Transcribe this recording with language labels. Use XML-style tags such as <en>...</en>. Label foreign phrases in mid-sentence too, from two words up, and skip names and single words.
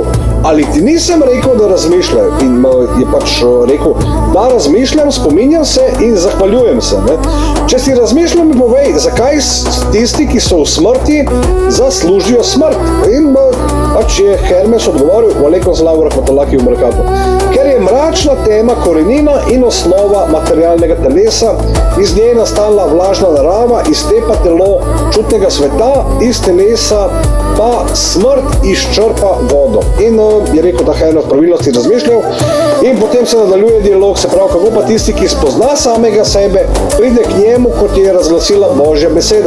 <sl>Ali ti nisem rekel, da razmišljaj? In je pač rekel, da razmišljam, spominjam se in zahvaljujem se. Ne? Če si razmišljal, mi povej, zakaj tisti, ki so v smrti, zaslužijo smrt. In pač je Hermes odgovoril,</sl> <ar>عليكم السلام ورحمة الله وبركاته,</ar> <sl>ker je mračna tema korenina in osnova materialnega telesa, iz nje je nastala vlažna narava, iz te pa telo čutnega sveta, iz telesa pa smrt izčrpa vodo. In je rekel, da Hermes pravilnosti razmišljal in potem se nadaljuje dialog, se pravi, kako pa tisti, ki spozna samega sebe, pride k njemu, kot je razglasila Božja beseda.</sl>